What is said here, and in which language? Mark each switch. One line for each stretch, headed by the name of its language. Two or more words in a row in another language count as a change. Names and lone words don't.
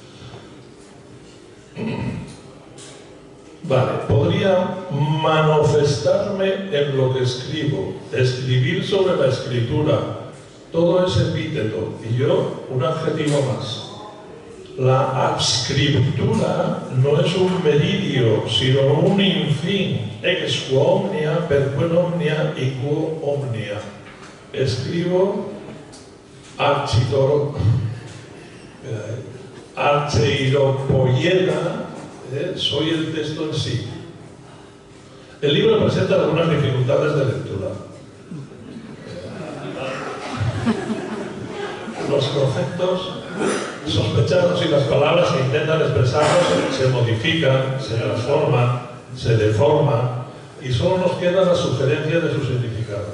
Spanish: Vale, podría manifestarme en lo que escribo, escribir sobre la escritura, todo es epíteto, y yo un adjetivo más. La adscriptura no es un meridio, sino un infin,
Latin: ex quo omnia, per quem omnia
Spanish: y
Latin: quo omnia.
Spanish: Escribo architoro, archeiropoieta, soy el texto en sí. El libro presenta algunas dificultades de lectura. Los conceptos sospechados y las palabras que intentan expresarlos se modifican, se transforman, se deforman y solo nos queda la sugerencia de su significado.